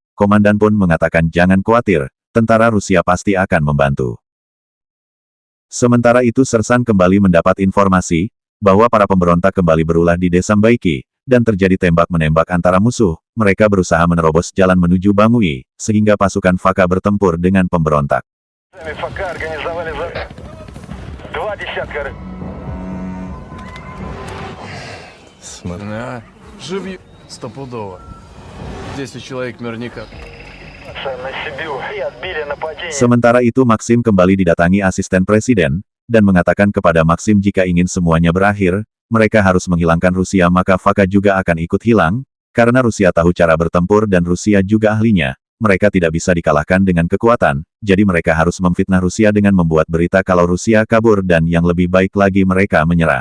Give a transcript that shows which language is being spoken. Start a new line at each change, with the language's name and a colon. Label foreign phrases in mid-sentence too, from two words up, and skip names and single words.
Indonesian: Komandan pun mengatakan jangan khawatir, tentara Rusia pasti akan membantu. Sementara itu Sersan kembali mendapat informasi, bahwa para pemberontak kembali berulah di desa Mbaiki, dan terjadi tembak-menembak antara musuh. Mereka berusaha menerobos jalan menuju Bangui, sehingga pasukan FAKA bertempur dengan pemberontak.
Russian: Смотри, живи стопудово. 10 человек наверняка.
Indonesian: Sementara itu Maxim kembali didatangi asisten presiden, dan mengatakan kepada Maxim jika ingin semuanya berakhir, mereka harus menghilangkan Rusia maka FAKA juga akan ikut hilang, karena Rusia tahu cara bertempur dan Rusia juga ahlinya. Mereka tidak bisa dikalahkan dengan kekuatan, jadi mereka harus memfitnah Rusia dengan membuat berita kalau Rusia kabur dan yang lebih baik lagi mereka menyerah.